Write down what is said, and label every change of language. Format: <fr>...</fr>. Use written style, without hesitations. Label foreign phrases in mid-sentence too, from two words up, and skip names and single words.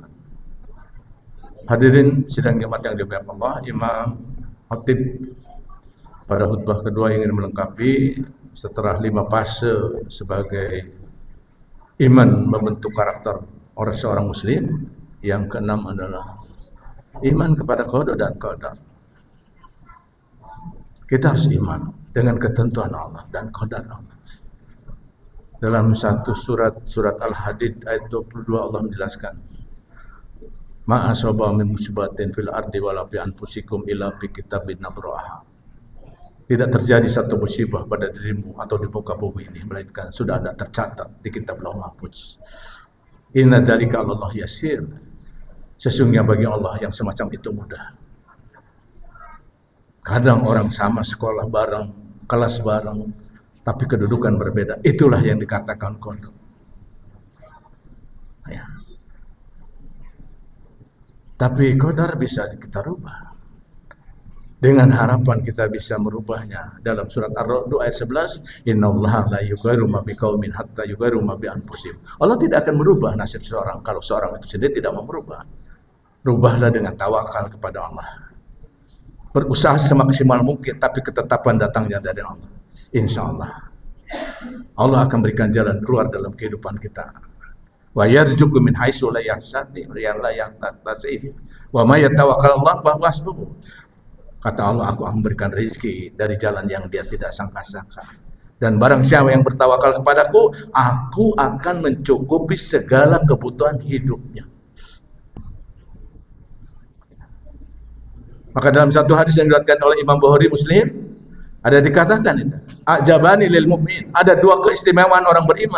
<id>Hadirin sidang Jumat yang dimuliakan Allah, Imam Khatib pada khutbah kedua ingin melengkapi setelah 5 fase sebagai iman membentuk karakter orang seorang muslim. Yang keenam adalah iman kepada qada dan qadar. Kita harus iman dengan ketentuan Allah dan qadar Allah. Dalam satu surat Al-Hadid ayat 22 Allah menjelaskan,</id> <ar>ما أصاب من مصيبة في الأرض ولا في أنفسكم إلا في كتاب نبرأها.</ar> <id>Tidak terjadi satu musibah pada dirimu atau di muka bumi ini melainkan sudah ada tercatat di kitab Lauh Mahfuz.</id> <ar>إن ذلك على الله يسير.</ar> <id>Sesungguhnya bagi Allah yang semacam itu mudah. Kadang orang sama sekolah bareng, kelas bareng, tapi kedudukan berbeda. Itulah yang dikatakan qadar. Ya. Tapi qadar bisa kita rubah. Dengan harapan kita bisa merubahnya. Dalam surat Ar-Ra'd ayat 11,</id> <ar>إن الله لا يغير ما بقوم حتى يغيروا ما بأنفسهم.</ar> <id>Allah tidak akan merubah nasib seorang kalau seorang itu sendiri tidak mau merubah. Rubahlah dengan tawakal kepada Allah. Berusaha semaksimal mungkin, tapi ketetapan datangnya dari Allah.</id> <ar>إن شاء الله.</ar> <id>Allah akan berikan jalan keluar dalam kehidupan kita.</id> <ar>ويرزق من حيث لا يحتسب ومن يتوكل الله فهو حسبه.</ar> <id>Kata Allah, aku akan memberikan rezeki dari jalan yang dia tidak sangka-sangka. Dan barang siapa yang bertawakal kepadaku, aku akan mencukupi segala kebutuhan hidupnya. Maka dalam satu hadis yang diriwayatkan oleh Imam Bukhari Muslim, ada dikatakan itu,</id> <ar>عجبا للمؤمن,</ar> <id>ada 2 keistimewaan orang beriman.</id>